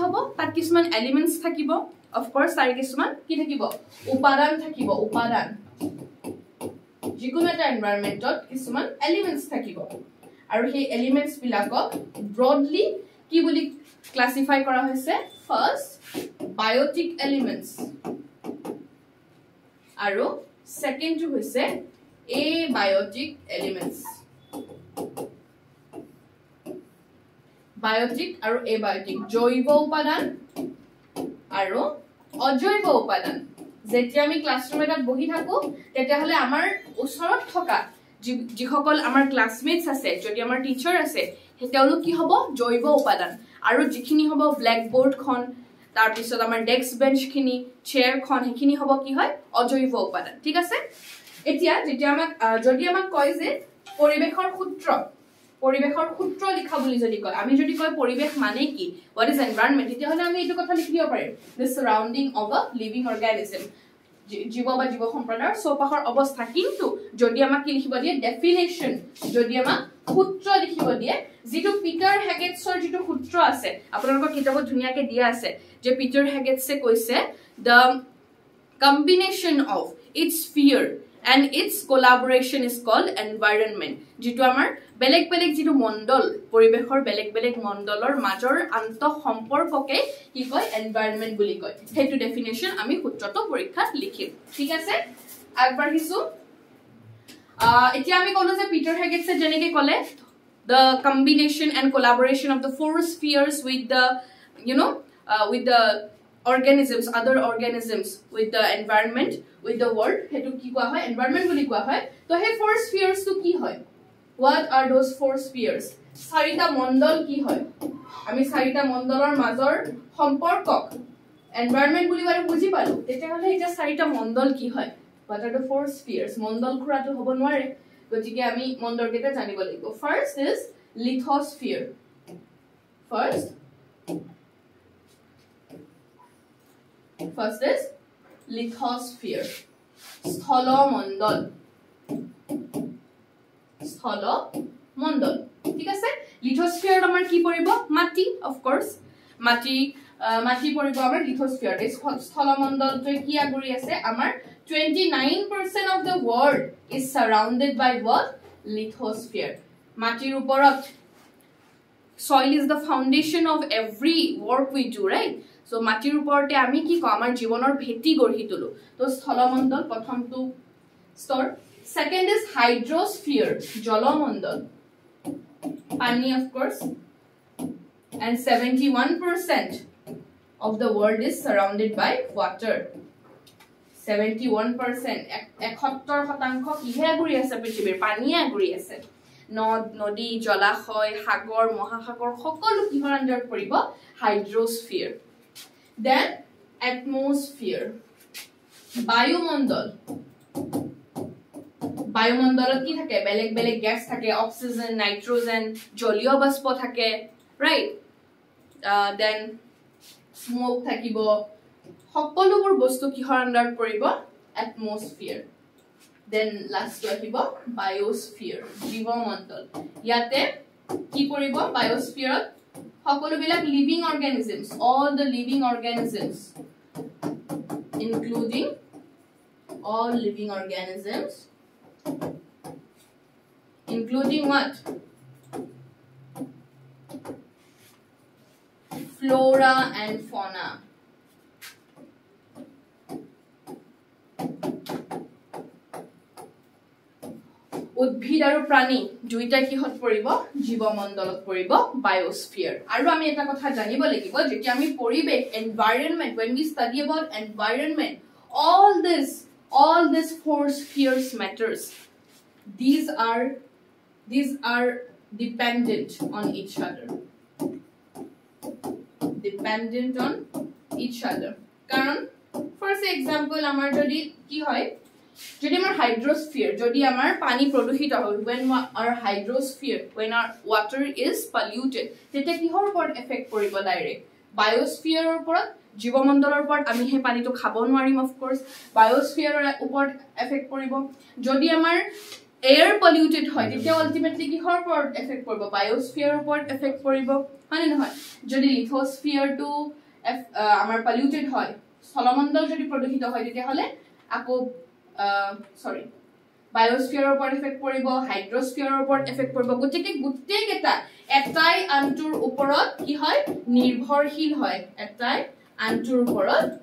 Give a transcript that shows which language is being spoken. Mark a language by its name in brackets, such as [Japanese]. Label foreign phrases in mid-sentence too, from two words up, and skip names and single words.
[Assamese] হ'ব তাত কিছুমান এলিমেন্টস থাকিব [English] of course [Assamese] তাৰে কিছুমান কি থাকিব উপাদান থাকিব উপাদান যিকোনো এটা এনভায়ৰনমেন্টত কিছুমান এলিমেন্টস থাকিব আৰু সেই এলিমেন্টস বিলাকক ব্ৰডলি কি বুলি ক্লাসিফাই কৰা হৈছে [English] first biotic elements [Assamese] আৰু সেকেন্ড টো হৈছে [English] abiotic elements [Assamese] বায়োটিক আৰু abiotic জৈৱ উপাদান আৰু অজৈব উপাদান যেতিয়া আমি ক্লাছৰুম এটাত বহি থাকো তেতিয়া হলে আমাৰ ওচৰত থকা যিসকল আমাৰ ক্লাসমেটস আছে যদি আমাৰ টিচাৰ আছে হেতেওলোক কি হ'ব জৈৱ উপাদান আৰু যিখিনি হ'ব [English] black board [Assamese] খন তাৰ পিছত আমাৰ [English] desk bench [Assamese] খিনি চেয়াৰ খন হেখিনি হ'ব কি হয় অজৈব উপাদান ঠিক আছে এতিয়া যদি আমাক কয় যে পৰিবেশৰ সূত্ৰ লিখা বুলি যদি কয় আমি যদি কয় পৰিবেশ মানে কি [English] what is environment [Assamese] তেতিয়া হলে আমি এইটো কথা লিখি দিব পাৰিম [English] the surrounding of a living organism [Assamese] জীৱ বা জীৱ সম্প্ৰদায়ৰ চৌপাশৰ অৱস্থা কিন্তু যদি আমাক কি লিখিব দিয়ে ডেফিনেশন যদি আমাক সূত্ৰ লিখিব দিয়ে যেটো পিটাৰ হেগেটছৰ যেটো সূত্ৰ আছে আপোনালোকৰ কিতাপত ধুনিয়াকে দিয়া আছে যে পিটাৰ হেগেটছে কৈছে [English] the combination of its sphere and its collaboration is called environment [Assamese] যেটো আমাৰ বেলেগ বেলেগ যেটো মণ্ডল পৰিবেশৰ বেলেগ বেলেগ মণ্ডলৰ মাজৰ আন্তঃ সম্পৰ্ককে কি কয় environment বুলি কয় হেতু ডেফিনেশন আমি সূত্ৰটো পৰীক্ষাত লিখিম ঠিক আছে আগবাঢ়িছো এতিয়া আমি কলো যে পিটাৰ হেগেটছে যেনেকৈ কলে [English] the combination and collaboration of the four spheres with the with the organisms other organisms with the environment with the world hetu [Assamese] কি কোৱা হয় environment বুলি কোৱা হয় তো হে [English] four spheres [Assamese] তো কি হয় [English] what are those four spheres [Assamese] চাৰিটা মণ্ডল কি হয় আমি চাৰিটা মণ্ডলৰ মাজৰ সম্পৰ্কক environment বুলি বাৰু বুজি পালো তেতিয়া হলে এটা চাৰিটা মণ্ডল কি হয় [English] what are the four spheres [Assamese] মণ্ডল খুৰাটু হ'ব নোৱাৰে গতিকে আমি মণ্ডল কেইটা জানিব লাগিব [English] first is lithosphere first is lithosphere [Assamese] স্থলমণ্ডল স্থলমণ্ডল ঠিক আছে লিথোস্ফিয়াৰ আমাৰ কি পৰিব মাটি [English] of course [Assamese] মাটি পৰিব আমাৰ লিথোস্ফিয়াৰ এই স্থলমণ্ডলটো কি আগুৰি আছে আমাৰ [English] 29% of the world is surrounded by what lithosphere [Assamese] মাটিৰ ওপৰত [English] soil is the foundation of every work we do right so [Assamese] মাটিৰ ওপৰতে আমি কি কম আমাৰ জীৱনৰ ভেটি গঢ়ি তুলো তো স্থলমণ্ডল প্ৰথমটো স্তৰ [English] second is hydrosphere [Assamese] জলমণ্ডল পানী [English] of course and 71% of the world is surrounded by water [Assamese] 71% 71% কিহে আগুৰি আছে পৃথিৱীৰ পানীয়ে আগুৰি আছে নদ নদী জলাশয় সাগৰ মহাসাগৰ সকলো কিহৰ আন্ডাৰত পৰিব হাইড্ৰোস্ফিয়াৰ [English] then atmosphere [Assamese] বায়ুমণ্ডলত কি থাকে বেলেগ বেলেগ গ্যাস থাকে অক্সিজেন নাইট্ৰোজেন জলীয় বাষ্প থাকে [English] right then smoke [Assamese] থাকিব সকলোবোৰ বস্তু কিহৰ আন্ডাৰত পৰিব এটমস্ফিয়াৰ [English] then last [Assamese] আহিব বায়োস্ফিয়াৰ জীৱমণ্ডল ইয়াতে কি পৰিব বায়োস্ফিয়াৰত সকলোবিলাক [English] living organisms all the living organisms [Assamese] including all living organisms [English] including what flora and fauna [Assamese] উদ্ভিদ আৰু প্ৰাণী দুইটা কিহত পৰিব জীৱমণ্ডলত পৰিব বায়োস্ফিয়াৰ আৰু আমি এটা কথা জানিব লাগিব যেতিয়া আমি পৰিবেশ [English] environment when we study about environment all this four spheres matters these are dependent on each other [Assamese] কারণ [English] for example [Assamese] আমাৰ যদি কি হয় যদি আমাৰ হাইড্ৰোস্ফিয়াৰ যদি আমাৰ পানী প্ৰদূষিত হয় [English] when our hydrosphere when our water is polluted [Assamese] তেতিয়া কিহৰ ওপৰত এফেক্ট কৰিব ডাইৰেক্ট বায়োস্ফিয়াৰৰ ওপৰত জীৱমণ্ডলৰ ওপৰত আমি হে পানীটো খাব নোৱাৰিম [English] of course [Assamese] বায়োস্ফিয়াৰৰ ওপৰত এফেক্ট কৰিব যদি আমাৰ [English] air polluted [Assamese] হয় তেতিয়া আলটিমেটলি কিহৰ ওপৰত এফেক্ট কৰিব বায়োস্ফিয়াৰৰ ওপৰত এফেক্ট কৰিব হয় নহয় যদি লিথোস্ফিয়াৰটো আমাৰ পলিউটেড হয় স্থলমণ্ডল যদি প্ৰদূষিত হয় তেতিয়া হলে আকৌ বায়োস্ফিয়াৰৰ ওপৰত এফেক্ট পৰিব হাইড্ৰোস্ফিয়াৰৰ ওপৰত এফেক্ট পৰিব গতিকে গুটেইকেটা এটাই আনটোৰ ওপৰত কি হয় নিৰ্ভৰশীল হয় এটাই আনটোৰ ওপৰত